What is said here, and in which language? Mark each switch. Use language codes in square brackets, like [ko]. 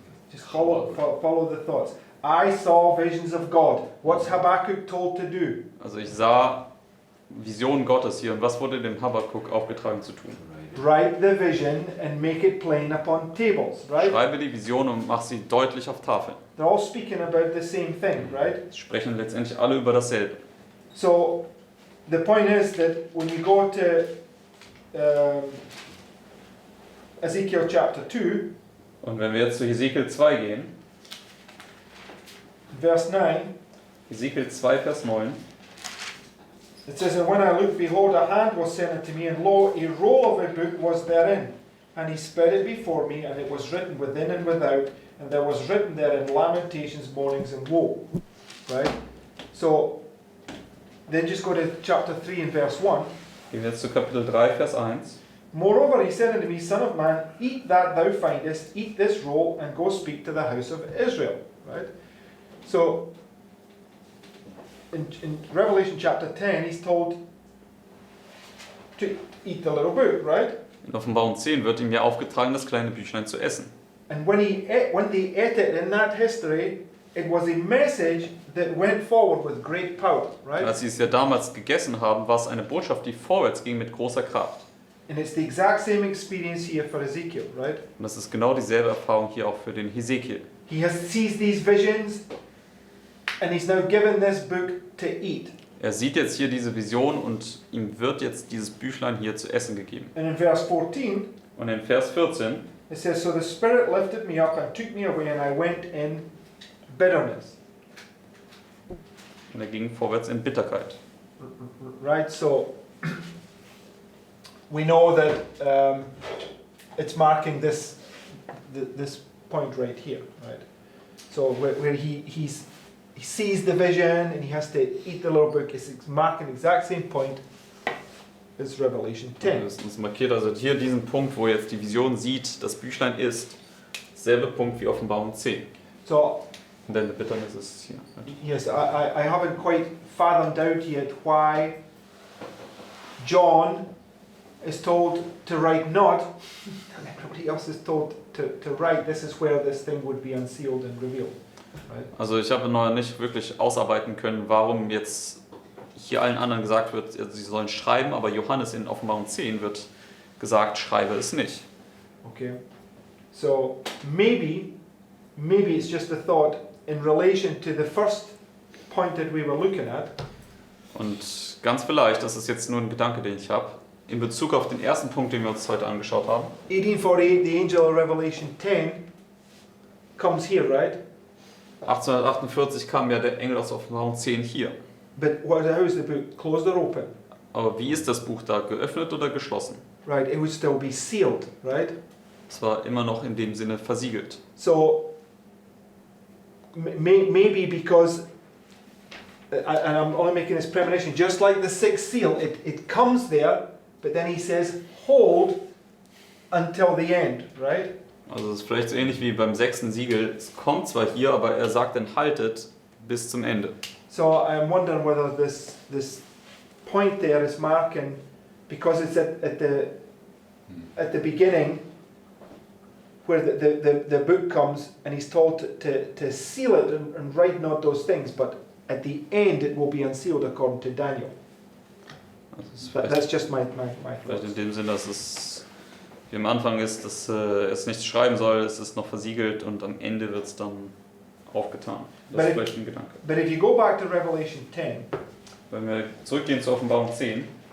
[en] Just follow the thoughts. I saw visions of God. What's Habakkuk told to do? [de] Also ich sah Visionen Gottes hier. Und was wurde dem Habakkuk aufgetragen zu tun? [en] Right. Write the vision and make it plain upon tables, right? [de] Schreibe die Vision und mach sie deutlich auf Tafeln. [en] They're all speaking about the same thing, right? [de] Sie sprechen letztendlich alle über dasselbe. [en] So the point is that when you go to Ezekiel chapter 2, [de] Und wenn wir jetzt zu Hesekiel 2 gehen, [en] verse 9, [de] Hesekiel 2, Vers 9, [en] it says, And when I looked, behold, a hand was sent unto me, and lo, a roll of a book was therein. And he spread it before me, and it was written within and without, and there was written therein lamentations, moanings, and woe. Right? So, then just go to chapter 3 and verse 1. [de] gehen wir jetzt zu Kapitel 3, Vers 1. [en] Moreover, he said unto me, Son of man, eat that thou findest, eat this roll, and go speak to the house of Israel. Right? So, in Revelation chapter 10, he's told to eat the little book, right? [de] In Offenbarung 10 wird ihm ja aufgetragen, das kleine Büchlein zu essen. [en] And when they ate it in that history, it was a message that went forward with great power, right? [de] Als sie es ja damals gegessen haben, war es eine Botschaft, die vorwärts ging mit großer Kraft. [en] And it's the exact same experience here for Ezekiel, right? [de] Und das ist genau dieselbe Erfahrung hier auch für den Hesekiel. [en] He sees these visions, and he's now given this book to eat. [de] Er sieht jetzt hier diese Vision und ihm wird jetzt dieses Büchlein hier zu essen gegeben. [en] And in verse 14, [de] Und in Vers 14, [en] it says, So the Spirit lifted me up and took me away, and I went in bitterness. [de] und er ging vorwärts in Bitterkeit. [en] Right, so we know that it's marking this point right here, right? So where he sees the vision and he has to eat the little book, it's marking the exact same point as Revelation 10. [de] Das ist markiert also hier diesen Punkt, wo jetzt die Vision sieht, das Büchlein ist, selbe Punkt wie Offenbarung 10. [en] So [de] Und dann Bitternis ist es hier. [en] yes, I haven't quite fathomed out yet why John is told to write not, and everybody else is told to write. This is where this thing would be unsealed and revealed. Right? [de] Also ich habe noch nicht wirklich ausarbeiten können, warum jetzt hier allen anderen gesagt wird, sie sollen schreiben, aber Johannes in Offenbarung 10 wird gesagt, schreibe es nicht. [en] Okay. So maybe it's just a thought in relation to the first point that we were looking at. [de] Und ganz vielleicht, das ist jetzt nur ein Gedanke, den ich habe, in Bezug auf den ersten Punkt, den wir uns heute angeschaut haben. [en] 1848, the angel of Revelation 10 comes here, right? [de] 1848 kam ja der Engel aus Offenbarung 10 hier. [en] But how is the book? Closed or open? [de] Aber wie ist das Buch da? Geöffnet oder geschlossen? [en] Right, it would still be sealed, right? [de] Es war immer noch in dem Sinne versiegelt. [en] So maybe because, and I'm only making this premonition, just like the sixth seal, it comes there, but then he says, hold until the end, right? [de] Also es ist vielleicht so ähnlich wie beim 6. Siegel. Es kommt zwar hier, aber er sagt dann haltet bis zum Ende. [en] So I'm wondering whether this point there is marking, because it's at the beginning where the book comes and he's told to seal it and write not those things, but at the end it will be unsealed according to Daniel. [de] Also es ist [en] That's [de] vielleicht, [en] just my [de] vielleicht in [en] thoughts. [de] dem Sinn, dass es wie am Anfang ist, dass es nicht schreiben soll, es ist noch versiegelt und am Ende wird es dann aufgetan. Das ist vielleicht ein Gedanke. [en] But if you go back to Revelation 10, [de] Wenn wir zurückgehen zur Offenbarung 10,